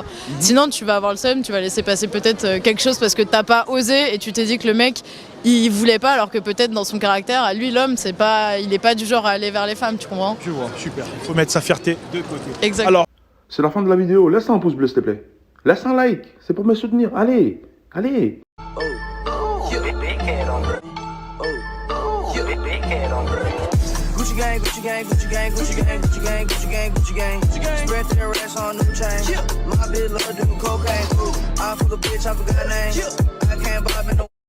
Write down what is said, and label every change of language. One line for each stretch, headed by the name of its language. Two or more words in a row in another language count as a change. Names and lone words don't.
French: Sinon, tu vas avoir le seum, tu vas laisser passer peut-être quelque chose parce que t'as pas osé et tu t'es dit que le mec, il voulait pas alors que peut-être dans son caractère, à lui, l'homme, il est pas du genre à aller vers les femmes, tu comprends? Tu vois, super. Il faut mettre sa fierté de côté. Exactement. Alors, C'est la fin de la vidéo. Laisse un pouce bleu, s'il te plaît. Laisse un like. C'est pour me soutenir. Allez. Allez.
English: Gucci gang, Gucci gang, Gucci gang, Gucci gang, Gucci gang, Gucci gang, Gucci gang. Spread their ass on new chain. My bitch love doing cocaine. I fuck a bitch, I forgot her name. I can't bob in no